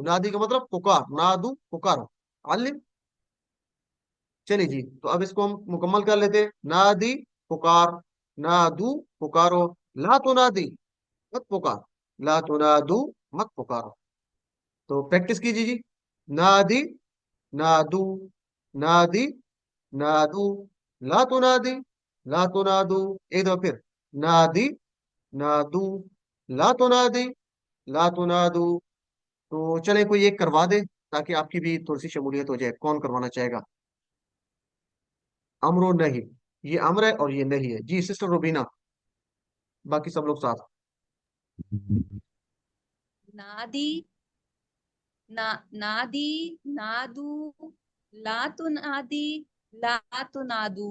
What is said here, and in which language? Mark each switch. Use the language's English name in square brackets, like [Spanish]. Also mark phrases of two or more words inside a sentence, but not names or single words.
[Urdu] نادی کا مطلب پکار، نادو پکارو. علّم. چلیے جی، تو اب اس کو ہم مکمل کر لیتے ہیں. نادی پکار، نادو پکارو, [Arabic] لا تنادي [Urdu] مت پکار, [Arabic] لا تنادوا [Urdu] مت پکارو. تو پریکٹس کیجیے جی, [Arabic] نادي، نادوا، نادي، نادوا، لا تنادي، لا تنادوا, [Urdu] ایک دو پھر, [Arabic] نادي، نادوا، لا تنادي، لا تنادوا. [Urdu] تو چلے کوئی ایک کروا دے، تاکہ آپ کی بھی تھوڑی سی شمولیت ہو جائے. کون کروانا چاہے گا? امرو نہیں، یہ امر ہے اور یہ نہیں ہے جی، سسٹر روبینہ، باقی سب لوگ ساتھ. [Arabic] نادي، نا، نادي، نادوا، لا تنادي، لا تنادوا.